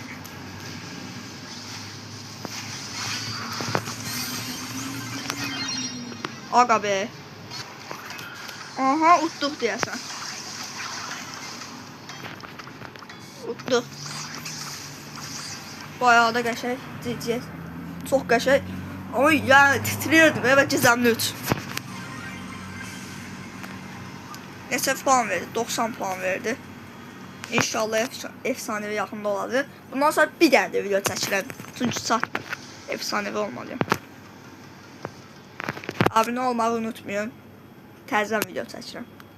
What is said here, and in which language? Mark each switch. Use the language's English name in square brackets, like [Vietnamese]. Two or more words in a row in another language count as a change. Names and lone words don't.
[Turkish] Aga be. [Azerbaijani] Aha, utduq deyəsən. Utduq. Bayağı da qəşəng. Ciciyət. Çox qəşəng. [Turkish] Ama yani titriyordum. Evet, cəzəmli 3. [Azerbaijani] Neçə puan verdi? 90 puan verdi. İnşallah efsanevi yaxında oladır. Bundan sonra bir dənə də video çəkirəm. Çünki çatmır. [Turkish] Efsanevi olmalıyım. [Azerbaijani] Abunə olmağı unutmayın. Təzədən video çəkirəm.